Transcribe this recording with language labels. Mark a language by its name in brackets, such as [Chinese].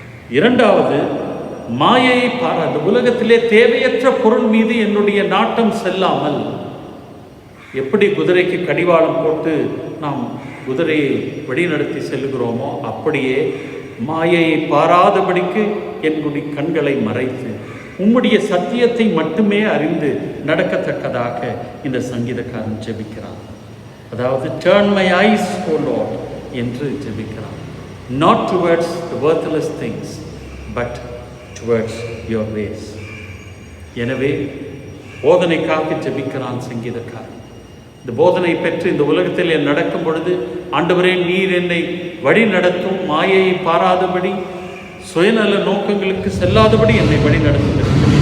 [Tamil] இரண்டாவது, மாயையை பாராது, உலகத்திலே தேவையற்ற பொருள் மீது என்னுடைய நாட்டம் செல்லாமல், எப்படி குதிரைக்கு கடிவாளம் போட்டு நாம் குதிரையை வழிநடத்தி செல்கிறோமோ அப்படியே மாயையை பாராதபடிக்கு என்னுடைய கண்களை மறைத்து உம்முடைய சத்தியத்தை மட்டுமே அறிந்து நடக்கத்தக்கதாக இந்த சங்கீதக்காரன் ஜெபிக்கிறான். அதாவது [English] turn my eyes, O Lord [Tamil] என்று ஜெபிக்கிறான். [English] Not towards the worthless things, but towards your ways. [Tamil] எனவே போதனைக்காக ஜெபிக்கிறான் சங்கீதக்காரன். இந்த போதனை பெற்று இந்த உலகத்தில் நடக்கும் பொழுது, ஆண்டவரே நீர் என்னை வழி நடத்தும், மாயையை பாராதபடி, சுயநல நோக்கங்களுக்கு செல்லாதபடி என்னை வழி நடத்தும்.